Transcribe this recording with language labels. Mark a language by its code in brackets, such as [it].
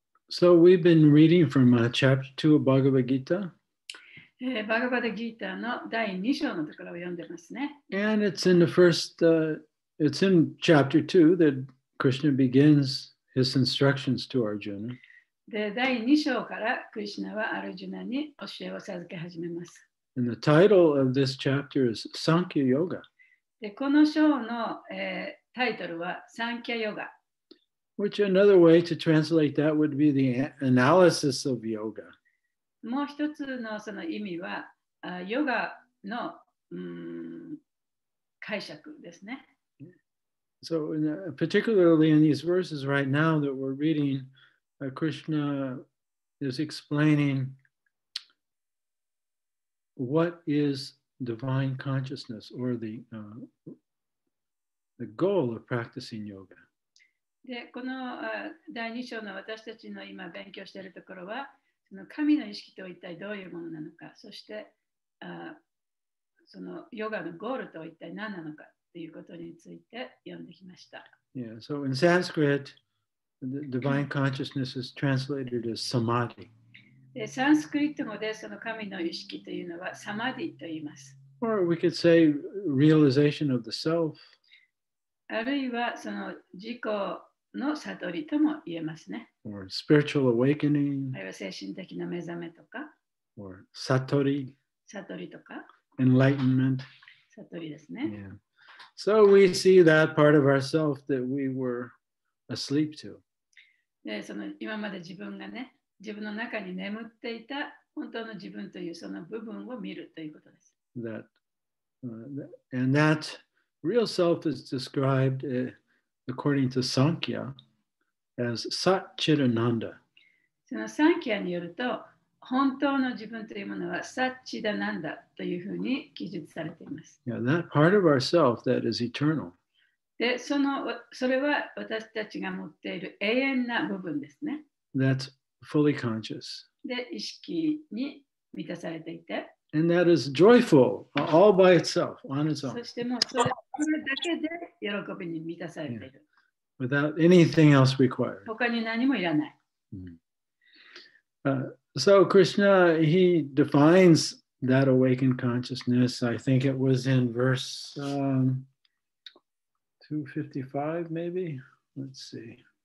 [en] So we've been reading from chapter 2 of Bhagavad Gita. [ja] バガバッドギーターの第2章のところを読んでますね。 [en] And it's in the first, it's in chapter 2 that Krishna begins his instructions to Arjuna. [ja] で、第2章からクリシュナはアルジュナに教えを授け始めます。 [en] And the title of this chapter is Sankhya Yoga. [ja] で、この章の、タイトルはサンキャヨガ。 [en] Which another way to translate that would be the analysis of yoga. [ja] もう一つのその意味は、ヨガの解釈ですね。 [en] So particularly in these verses right now that we're reading, Krishna is explaining what is divine consciousness or the goal of practicing yoga. [ja] で、この第2章の私たちの今勉強しているところは、その神の意識とは一体どういうものなのか、そしてそのヨガのゴールとは一体何なのかということについて読んできました。 [en] Yeah, so in Sanskrit, the divine consciousness is translated as samadhi. [ja] で、サンスクリット語でその神の意識というのはサマディと言います。 [en] Or we could say realization of the self. [ja] あるいはその自己の悟りとも言えますね。 [en] Or spiritual awakening. [ja] あるいは精神的な目覚めとか。 [en] Or satori. [ja] 悟りとか。 [en] Enlightenment. [ja] 悟りですね。 [en] Yeah. So we see that part of ourself that we were asleep to. [ja] で、その今まで自分がね、自分の中に眠っていた本当の自分というその部分を見るということです。 [en] And that real self is described according to Sankhya as Satchidananda. [ja] そのサンキャによると、本当の自分というものはサッチダナンダというふうに記述されています。 [en] Yeah, that part of ourself that is eternal. [ja] で、それは私たちが持っている永遠な部分ですね。 [en] That's fully conscious. [ja] で、意識に満たされていて。 [en] And that is joyful all by itself, on its own. [ja] そしてもうそれだけで喜びに満たされている。 [en] Without anything else required. [ja] 他に何もいらない。 [en] So Krishna, he defines that awakened consciousness. I think it was in verse 255, maybe. Let's see.